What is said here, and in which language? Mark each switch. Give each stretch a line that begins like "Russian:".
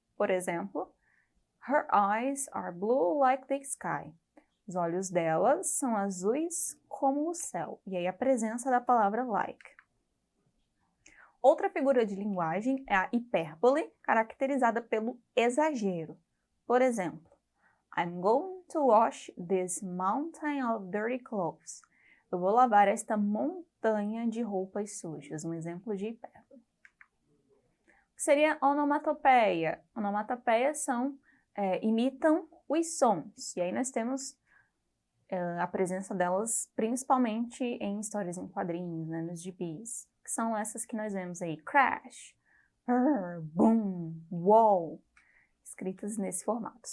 Portuguese: Por exemplo,
English: her eyes are blue like the sky.
Portuguese: Os olhos dela são azuis como o céu. E aí a presença da palavra like. Outra figura de linguagem é a hipérbole, caracterizada pelo exagero. Por exemplo,
English: I'm going to wash this mountain of dirty clothes.
Portuguese: Eu vou lavar esta montanha de roupas sujas. Um exemplo de hipérbole. O que seria onomatopeia? Onomatopeias imitam os sons. E aí nós temos a presença delas principalmente em histórias em quadrinhos, né, nos gibis, que são essas que nós vemos aí: crash, boom, wall, escritas nesse formato.